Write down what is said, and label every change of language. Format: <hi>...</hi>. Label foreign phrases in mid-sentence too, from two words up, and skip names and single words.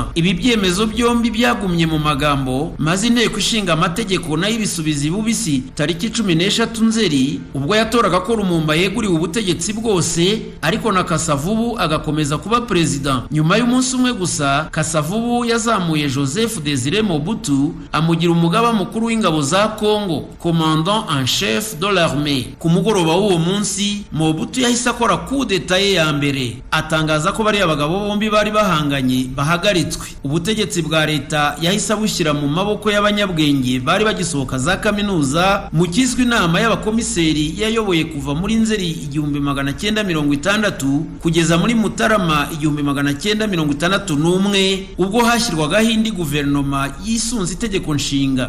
<rw>Ibi byemezo byombi byagumye mu magambo, maze inteko ishinga amategeko nayo ibisubiza bubisi tariki 16 Nzeri ubwo yatoraga ko Lumumba yeguriwe ubutegetsi bwose, ariko na Kasavubu agakomeza kuba president. Nyuma y'umunsi umwe gusa, Kasavubu yazamuye Joseph Désiré Mobutu amugira umugaba mukuru w'ingabo za Congo,</rw> <fr>commandant en chef de l'armée.</fr> <rw>Ku mugoroba w'uwo munsi, Mobutu yahise akora</rw> <fr>coup d'état</fr> <rw>ya mbere, atangaza ko bari abagabo bombi bari bahanganye bahagaritswe. Ubutegetsi bwa leta yahise abushyira mu maboko y'abanyabwenge bari bagisohoka za kaminuza mu kiswe inama y'abakomiseri yayoboye kuva muri Nzeri 1960 kugeza muri Mutarama 1961 ubwo hashyirwagaho indi guverinoma yisunze itegeko nshinga.</rw>